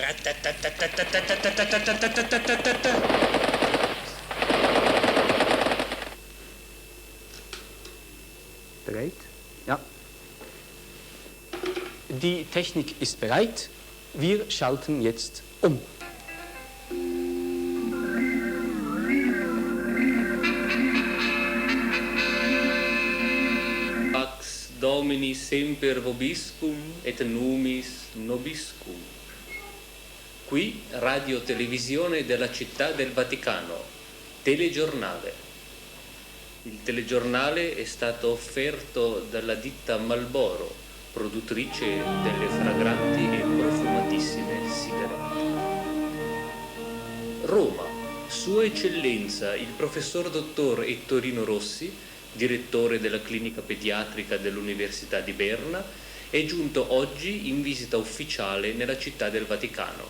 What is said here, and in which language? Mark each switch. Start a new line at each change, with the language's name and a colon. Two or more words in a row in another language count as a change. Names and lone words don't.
German: Bereit? Ja. Die Technik ist bereit. Wir schalten jetzt um.
Latin: Domini semper vobiscum et numis nobiscum.
Italian: Qui Radio Televisione della Città del Vaticano, telegiornale. Il telegiornale è stato offerto dalla ditta Marlboro, produttrice delle fragranti e profumatissime sigarette. Roma, Sua Eccellenza il professor dottor Ettore Rossi, direttore della clinica pediatrica dell'Università di Berna, è giunto oggi in visita ufficiale nella città del Vaticano.